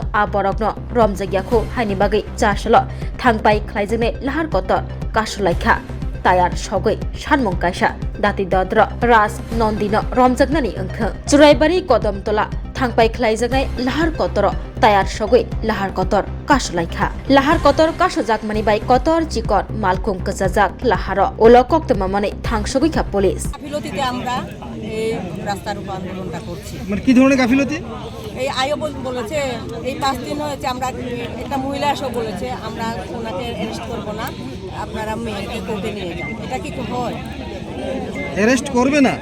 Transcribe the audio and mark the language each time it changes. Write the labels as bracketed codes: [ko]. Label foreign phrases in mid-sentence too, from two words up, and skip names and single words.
[trp] Aborokno Romjagyakho Haini Bagai Chashalo Thangpai Klaijakne Lahar Kotor Kashulaikha Tayar Shogoi Shanmung Kaisa Dati Dodro Ras Nondino Romjagnani Angkha Juraibari Kodamtola Thangpai Klaijaknai Lahar Kotoro Tayar Shogoi Lahar Kotor Kashulaikha Lahar Kotor Kashojakmani bai Kotor Chikon Malkum Kajajak Laharo Olo Koktoma Mane Thangshogoi Kha Police [bn] গাফিলতিতে আমরা এই রাস্তার উপর আন্দোলনটা করছি মানে কি ধরনের গাফিলতি? এই আইও বলেছে এই 5 দিন হয়েছে আমরা একটা মহিলা এসে বলেছে আমরা ওনাকে অ্যারেস্ট করব না আপনারা মেয়েকে কোর্টে নিয়ে যান এটা কি হয় অ্যারেস্ট করবে না